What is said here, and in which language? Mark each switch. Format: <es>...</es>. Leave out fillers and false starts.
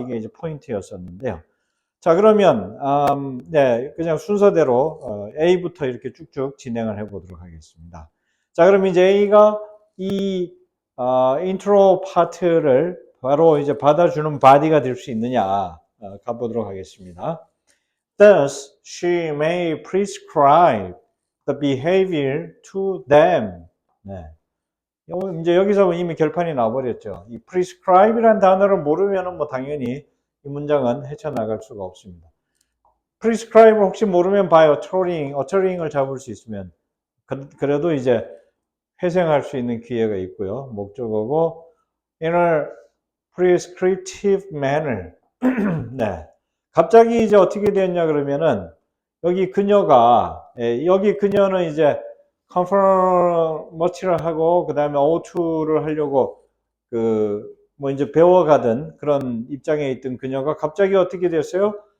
<ko>이게 이제 포인트였었는데요. 자, 그러면 그냥 순서대로 A부터 이렇게 쭉쭉 진행을 해보도록 하겠습니다. 자, 그럼 이제 A가 이 인트로 파트를 바로 이제 받아주는 바디가 될 수 있느냐 가보도록 하겠습니다.</ko> <en>Thus, she may prescribe the behavior to them.</en> <ko>이제 여기서 이미 결판이 나버렸죠. 이 prescribe이라는 단어를 모르면은 뭐 당연히 이 문장은 헤쳐나갈 수가 없습니다. prescribe 혹시 모르면</ko> <en>by uttering</en> <ko>을 잡을 수 있으면, 그래도 이제 회생할 수 있는 기회가 있고요. 목적어고</ko> <en>in a prescriptive manner.</en> <ko>네. 갑자기 이제 어떻게 됐냐 그러면은 여기 그녀가 여기 그녀는 이제 conformity 하고 그다음에 O2를 하려고 뭐 이제 배워가던 그런 입장에 있던 그녀가 갑자기 어떻게 됐어요?</ko>